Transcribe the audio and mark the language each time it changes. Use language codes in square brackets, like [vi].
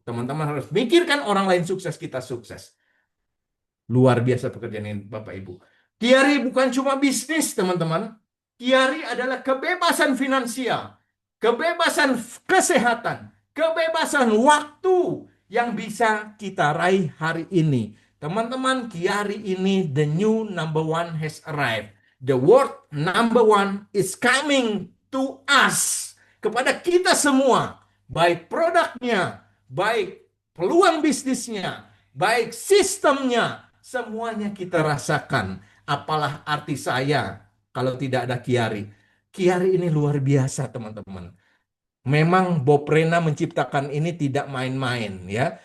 [id] Teman-teman harus mikirkan orang lain sukses, kita sukses. Luar biasa pekerjaan ini Bapak Ibu. Kiari bukan cuma bisnis teman-teman. Kiari adalah kebebasan finansial, kebebasan kesehatan, kebebasan waktu yang bisa kita raih hari ini. Teman-teman, Kiari ini [en] the new number one has arrived. The word number one is coming to us. [id] Kepada kita semua, baik produknya, baik peluang bisnisnya, baik sistemnya, semuanya kita rasakan. Apalah arti saya kalau tidak ada Kiari. Kiari ini luar biasa, teman-teman. Memang Bob Rena menciptakan ini tidak main-main, ya.